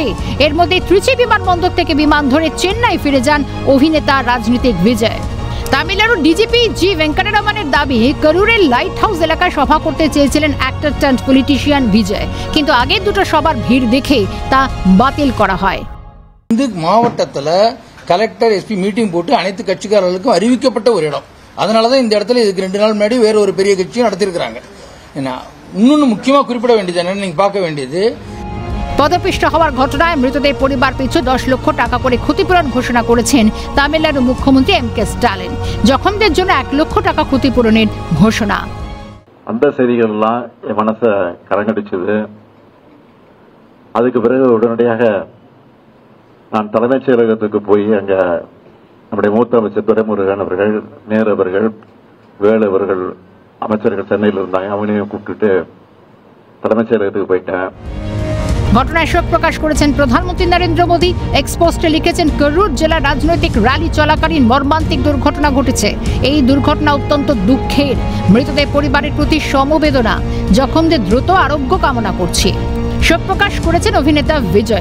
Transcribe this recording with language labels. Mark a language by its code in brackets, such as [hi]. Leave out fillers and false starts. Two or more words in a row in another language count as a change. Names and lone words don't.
[bn] এর মধ্যে ত্রিচি বিমানবন্দর থেকে বিমান ধরে চেন্নাই ফিরে যান অভিনেতা রাজনীতিক বিজয়। তামিলনাড়ুর ডিজিপি জি ভেঙ্কটরমনের দাবি, করুরের লাইট হাউস এলাকায় সভা করতে চেয়েছিলেন [en] actor turned politician [bn] বিজয়, কিন্তু আগের দুটো সবার ভিড় দেখে তা বাতিল করা হয়। [ta] மாவட்டத்தில் [en] collector SP meeting [ta] போட்டு அனைத்து கட்சிக்காரர்களுக்கும் அறிவிக்கப்பட்ட ஒரு இடம். அதனால தான் இந்த இடத்துல இதுக்கு 2 நாள் முன்னாடி வேற ஒரு பெரிய கட்சியும் நடத்திருக்கிறாங்க. இன்னொன்று முக்கியமாக குறிப்பிட வேண்டியது என்னன்னு நீங்க பார்க்க வேண்டியது, [bn] পদপিষ্ট হওয়ার ঘটনায় মৃতদের পরিবার পিছু 10 লক্ষ টাকা করে ক্ষতিপূরণ ঘোষণা করেছেন তামিলনাড়ু মুখ্যমন্ত্রী এম কে স্টালিন। জখমদের জন্য 1 লক্ষ টাকা ক্ষতিপূরণের ঘোষণা। [ta] அந்த செய்திகள்லாம் என் மனசை கலங்கடிச்சது. அதுக்கு பிறகு உடனடியாக நான் தலைமைச் செயலகத்துக்கு போய் அங்க நம்முடைய மூத்த அமைச்சர் துரைமுருகன் அவர்கள், நேரு அவர்கள், வேலு அவர்கள் அமைச்சர்கள் சென்னையில் இருந்தாங்க, அவங்களையும் கூப்பிட்டுட்டு தலைமைச் செயலகத்துக்கு போயிட்டேன்। [bn] ঘটনায় শোক প্রকাশ করেছেন প্রধানমন্ত্রী নরেন্দ্র মোদী। এক্সপোস্টে লিখেছেন, করুর জেলা রাজনৈতিক র্যালি চলাকালীন মর্মান্তিক দুর্ঘটনা ঘটেছে। এই দুর্ঘটনা অত্যন্ত দুঃখের। মৃতদের পরিবারের প্রতি সমবেদনা। জখমদের দ্রুত আরোগ্য কামনা করছি। শোক প্রকাশ করেছেন অভিনেতা বিজয়।